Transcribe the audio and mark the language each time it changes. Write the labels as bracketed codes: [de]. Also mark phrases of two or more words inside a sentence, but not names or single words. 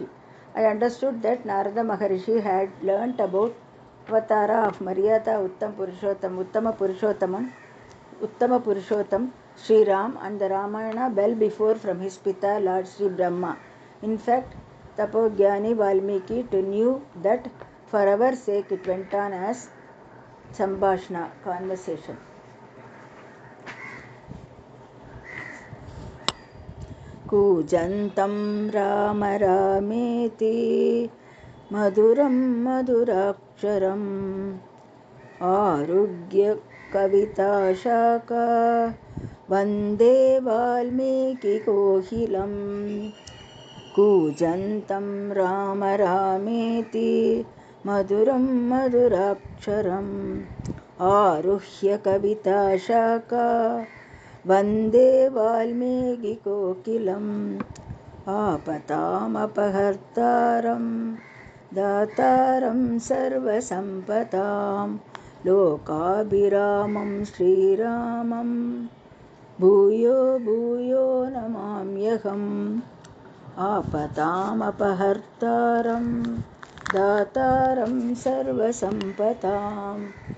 [en] I understood that Narada Maharishi had learnt about Avatara of Maryada Uttama Purushottam Sri Ram and the Ramayana well before from his Pita Lord Sri Brahma. In fact, Tapogyani Valmiki too knew that for our sake it went on as Sambhashna, conversation. [sa] कूजन्तं राम रामेति मधुरं मधुराक्षरम् आरुह्य कविता शाखा वन्दे वाल्मीकि कोकिलम् कूजन्तं राम रामेति मधुरं मधुराक्षरम् आरुह्य कविता शाखा वन्दे वाल्मीकि कोकिलम् आपदाम् अपहर्तारम् दातारम् सर्वसम्पदाम् लोकाभिरामम् श्रीरामम् भूयो भूयो नमाम्यहम् आपदाम् अपहर्तारम् दातारम् सर्वसम्पदाम्